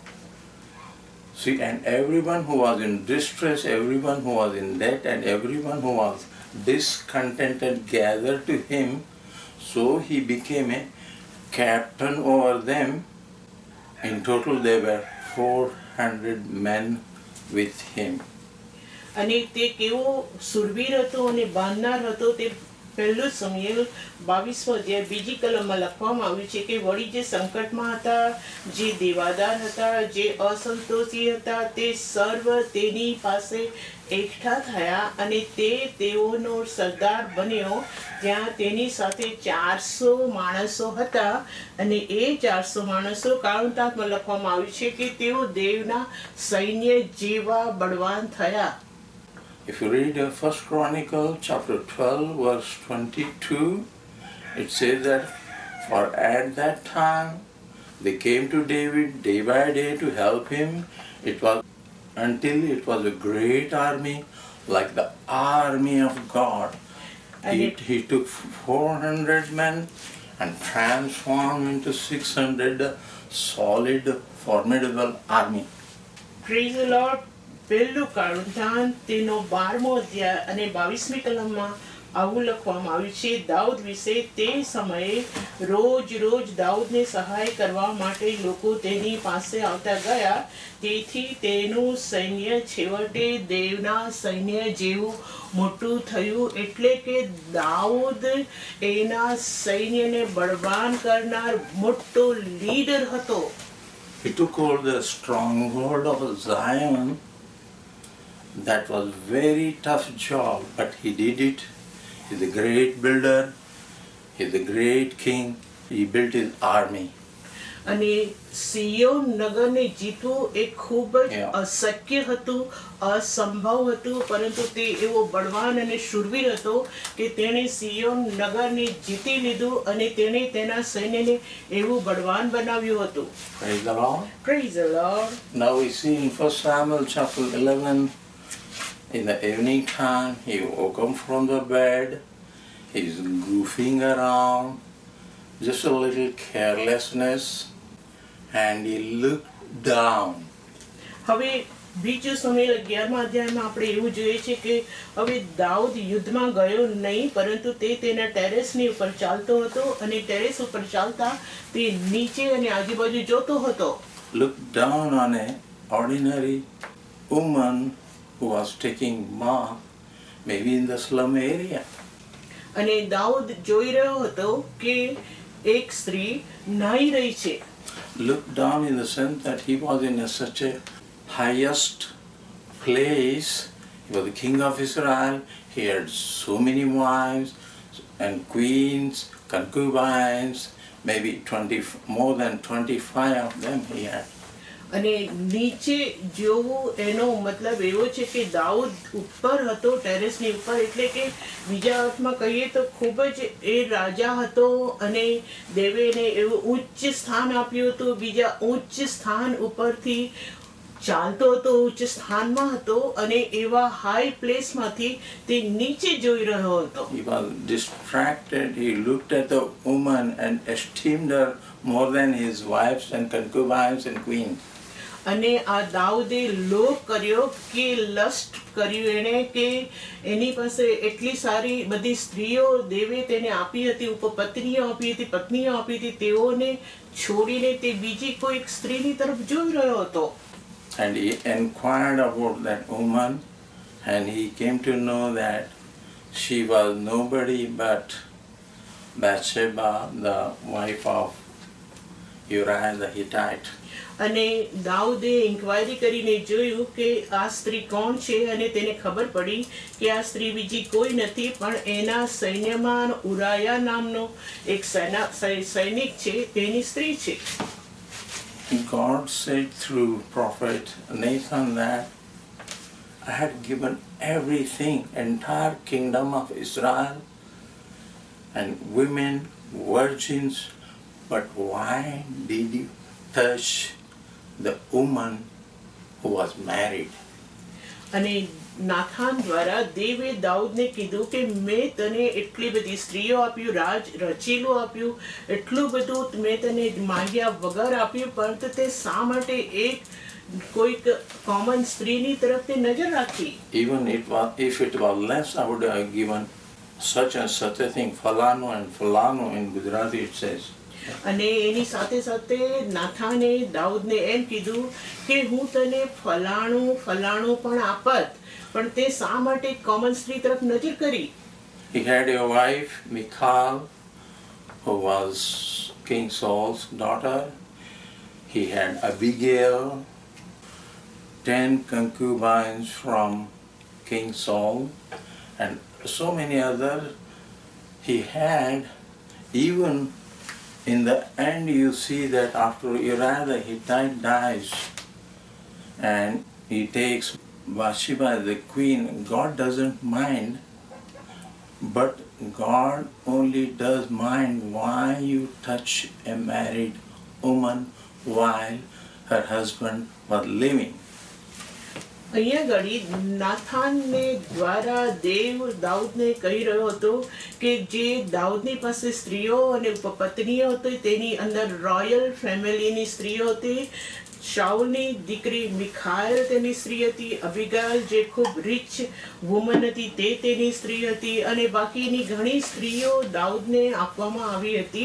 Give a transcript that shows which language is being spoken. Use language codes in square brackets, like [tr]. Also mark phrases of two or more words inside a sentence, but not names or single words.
[en] See, and everyone who was in distress, everyone who was in debt, and everyone who was discontented gathered to him. So he became a captain over them. In total there were 400 men with him. [gu] અને તે કેવો સુરવીર હતો અને બાંધનાર હતો તે પહેલું સમયલ 22મો અધ્યાય બીજી કલમમાં લખવામાં આવ્યું છે કે વળી જે સંકટમાં હતા, જે દેવાદાર હતા, જે અસંતોષી હતા, તે સર્વ તેની પાસે એકઠા થયા અને તે તેઓનો સરદાર બન્યો. ત્યાં તેની સાથે 400 માણસો હતા અને એ 400 માણસો કાળુંતાતમાં લખવામાં આવ્યું છે કે તેઓ દેવના સૈન્ય જેવા બળવાન થયા. [en] If you read 1 Chronicle chapter 12 verse 22, it says that for at that time they came to David day by day to help him. It was until it was a great army, like the army of God. He took 400 men and transformed into 600 solid, formidable army. Praise the Lord. [gu] પહેલું કાળુંતાન તેનો 12મો અધ્યાય અને 22મી કલમમાં આવું લખવામાં આવ્યું છે દાઉદ વિશે. તે સમયે રોજ દાઉદને સહાય કરવા માટે લોકો તેની પાસે આવતા ગયા. તેથી તેનું સૈન્ય છેવટે દેવના સૈન્ય જેવું મોટું થયું. એટલે કે દાઉદ એના સૈન્યને બળવાન કરનાર મોટો લીડર હતો. [en] He took over the stronghold of Zion. That was very tough job, but he did it. He's a great builder. He's a great king. He built his army. [gu] અને સિયોન નગરને જીતવું એ ખૂબ જ અશક્ય હતું, અસંભવ હતું, પરંતુ તે એવો બળવાન અને શૂરવીર હતો કે તેણે સિયોન નગરને જીતી લીધું અને તેણે તેના સૈન્યને એવું બળવાન બનાવ્યું હતું. [en] Praise the Lord. Praise the Lord. Now we see in 1 Samuel chapter 11, in the evening time, he woke up from the bed. He's goofing around, just a little carelessness, and he looked down. [gu] હવે બીજો સમય 11મા અધ્યાયમાં આપણે એવું જોઈએ છે કે હવે દાઉદ યુદ્ધમાં ગયો નહીં, પરંતુ તે તેના ટેરેસની ઉપર ચાલતો હતો અને ટેરેસ ઉપર ચાલતા તે નીચે અને આજુબાજુ જોતો હતો. [en] Looked down on a ordinary woman who was taking bath, maybe in the slum area. [gu] અને દાઉદ જોઈ રહ્યો હતો કે એક સ્ત્રી નાહી રહી છે. [en] Looked down in the sense that he was in such a highest place. He was the king of Israel. He had so many wives and queens, concubines, maybe more than 25 of them he had. [gu] અને નીચે જોવું એનો મતલબ એવો છે કે દાઉદ ઉપર હતો, ટેરેસની ઉપર, એટલે કે બીજા અર્થમાં કહીએ તો ખૂબ જ એ રાજા હતો અને દેવે એને એવું ઉચ્ચ સ્થાન આપ્યું હતું. બીજા ઉચ્ચ સ્થાન ઉપરથી ચાલતો હતો, ઉચ્ચ સ્થાનમાં હતો અને એવા [en] high placeમાંથી [gu] તે નીચે જોઈ રહ્યો હતો. [en] He was distracted. He looked at the woman and esteemed her more than his wives and concubines and queens. [gu] અને આ દાઉદે લોભ કર્યો કે લસ્ટ કર્યું એણે કે એની પાસે એટલી સારી બધી સ્ત્રીઓ દેવે તેને આપી હતી, ઉપપત્નીઓ આપી હતી, પત્નીઓ આપી હતી, તેઓને છોડીને તે બીજી કોઈક સ્ત્રીની તરફ જોઈ રહ્યો હતો. [en] And he inquired about that woman, and he came to know that she was nobody but Bathsheba, the wife of Uriah the Hittite. [gu] અને દાઉદે ઇન્ક્વાયરી કરીને જોયું કે આ સ્ત્રી કોણ છે અને તેને ખબર પડી કે આ સ્ત્રી બીજી કોઈ નથી પણ એના સૈન્યમાં ઉરાયા નામનો એક સૈનિક છે તેની સ્ત્રી છે. [en] God said through prophet Nathan that I had given everything, entire kingdom of Israel and women, virgins, but why did you touch the woman who was married? [gu] અને નાથાન દ્વારા દેવે દાઉદને કીધું કે મેં તને એટલી બધી સ્ત્રીઓ આપ્યું, રાજ રચેલું આપ્યું, એટલું બધું મેં તને માંગ્યા વગર આપ્યું, પરંતુ તે શા માટે એક કોઈક કોમન સ્ત્રીની તરફ તે નજર રાખી? [en] Even if it was less, I would have given such and such a thing, falano and falano in Gujarati it says. [gu] અને એની સાથે સાથે નાથાને દાઉદને એમ કીધું કે હું તને ફલાણું ફલાણું પણ આપત, પણ તે શા માટે કોમન સ્ત્રી તરફ નજર કરી? [en] He had a wife, Michal, who was King Saul's daughter. He had Abigail, 10 concubines from King Saul, and so many others. He had, even in the end you see that after Uriah the Hittite dies and he takes Bathsheba as the queen, God doesn't mind, but God only does mind why you touch a married woman while her husband was living. [gu] અહીંયા ઘડી નાથાનને દ્વારા દેવ દાઉદને કહી રહ્યો હતો કે જે દાઉદની પાસે સ્ત્રીઓ અને ઉપપત્નીઓ હતી તેની અંદર [en] royal familyની [gu] સ્ત્રીઓ હતી. શાઉલની દીકરી મિખાએલ તેની સ્ત્રી હતી, અબિગાલ જે ખૂબ [en] rich woman [gu] હતી તે તેની સ્ત્રી હતી અને બાકીની ઘણી સ્ત્રીઓ દાઉદને આપવામાં આવી હતી.